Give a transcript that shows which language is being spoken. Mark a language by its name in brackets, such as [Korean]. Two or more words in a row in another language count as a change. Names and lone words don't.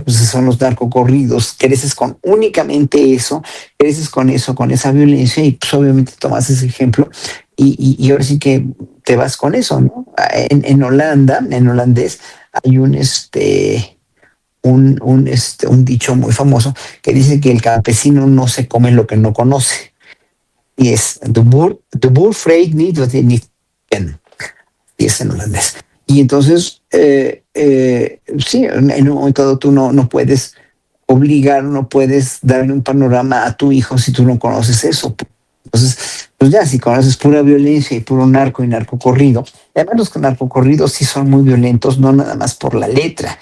[Spanish] Pues son los narcocorridos. Creces con únicamente eso, creces con eso, con esa violencia, y pues obviamente tomas ese ejemplo y ahora sí que te vas con eso, ¿no? En Holanda, en holandés, hay un dicho muy famoso que dice que el campesino no se come lo que no conoce. Y es, [Dutch] de boer vreet niet wat hij niet kent. [Spanish] Y es en holandés. Y entonces, sí, en un momento dado tú no puedes obligar, no puedes darle un panorama a tu hijo si tú no conoces eso. Entonces, pues ya, si conoces pura violencia y puro narco y narcocorrido, además los narcocorridos sí son muy violentos, no nada más por la letra.